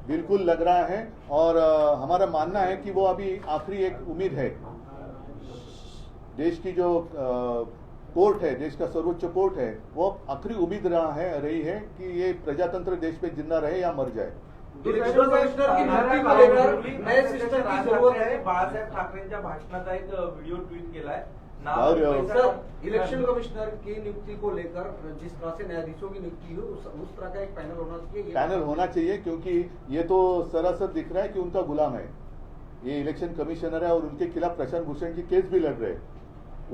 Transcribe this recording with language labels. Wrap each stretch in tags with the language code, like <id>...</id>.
<hi>बिल्कुल लग रहा है, और हमारा मानना है कि वो अभी आखिरी एक उम्मीद है। देश की जो कोर्ट है, देश का सर्वोच्च कोर्ट है, वो आखिरी उम्मीद रही है कि ये प्रजातंत्र देश पे जिंदा रहे या मर जाए। इलेक्शन कमिश्नर की नियुक्ती को लेकर नए सिस्टम की जरूरत है।</hi> <mr>बाळासाहेब ठाकरेंच्या भाषणाचा एक व्हिडिओ ट्वीट केलाय।</mr> <hi>सर, इलेक्शन कमिश्नर की नियुक्ति को लेकर जिस तरह से न्यायाधीशों की नियुक्ति हुई उस तरह का एक पैनल होना चाहिए। पैनल होना चाहिए, क्योंकि ये तो सरासर दिख रहा है कि उनका गुलाम है। ये इलेक्शन कमिश्नर है और उनके खिलाफ प्रशांत भूषण की केस भी लड़ रहे हैं।</hi>